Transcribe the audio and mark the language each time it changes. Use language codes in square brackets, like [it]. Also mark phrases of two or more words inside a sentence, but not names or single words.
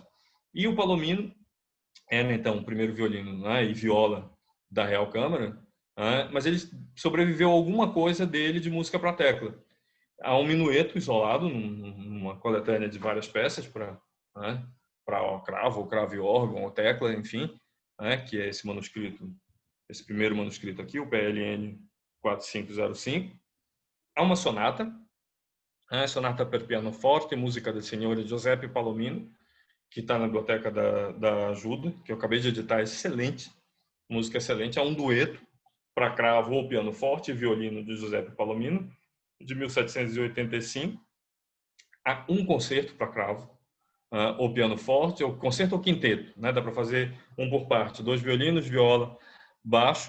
[pt] E o Palomino era, então, o primeiro violino e viola da Real Câmara, mas ele sobreviveu a alguma coisa dele de música para tecla. Há um minueto isolado, numa coletânea de várias peças para cravo e órgão, ou tecla, enfim, que é esse manuscrito, esse primeiro manuscrito aqui, o PLN 4505. Há uma sonata, [it] sonata per piano forte, música del Signore [pt] Giuseppe Palomino, que está na biblioteca da Ajuda, que eu acabei de editar, excelente, música excelente. Há um dueto para cravo ou piano forte e violino de Giuseppe Palomino, de 1785. Há um concerto para cravo, ou piano forte, ou concerto ou quinteto, dá para fazer um por parte, 2 violinos, viola, baixo.